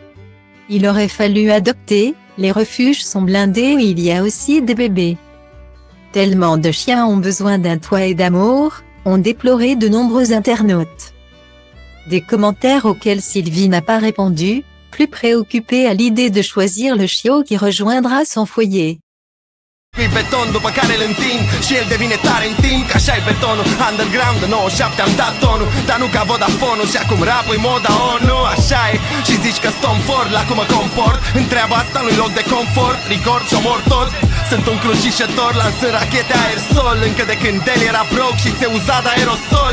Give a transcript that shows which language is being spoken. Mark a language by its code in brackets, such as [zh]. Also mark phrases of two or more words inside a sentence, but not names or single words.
[fr] Il aurait fallu adopter, les refuges sont blindés et il y a aussi des bébés. Tellement de chiens ont besoin d'un toit et d'amour, ont déploré de nombreux internautes. Des commentaires auxquels Sylvie n'a pas répondu, plus préoccupée à l'idée de choisir le chiot qui rejoindra son foyer. [ro] Pe beton după care îl întind și el devine tare în timp, că așa-i betonul underground, de 97 am dat tonul, dar nu ca Vodafone-ul și acum rap-ul moda ONU, așa e. Și zici că Tom Ford, la cum mă comport, întreaba asta nu-i loc de confort, record și omor tot. Sunt un crucișător, lansând rachete aerosol, încă de când el era broke și se uza de aerosol.